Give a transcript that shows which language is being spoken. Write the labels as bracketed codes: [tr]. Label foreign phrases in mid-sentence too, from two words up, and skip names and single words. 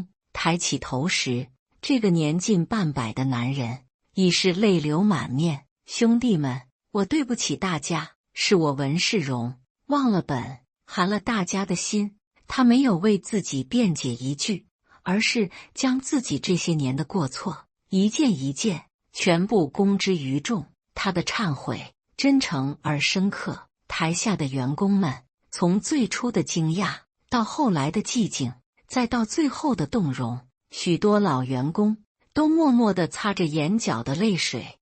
[zh] 抬起頭時，這個年近半百的男人已是淚流滿面。兄弟們，我對不起大家，是我文世榮忘了本，寒了大家的心。他沒有為自己辯解一句，而是將自己這些年的過錯一件一件全部公之於眾。他的懺悔真誠而深刻，台下的員工們從最初的驚訝到後來的寂靜，再到最後的動容，許多老員工都默默地擦着眼角的淚水。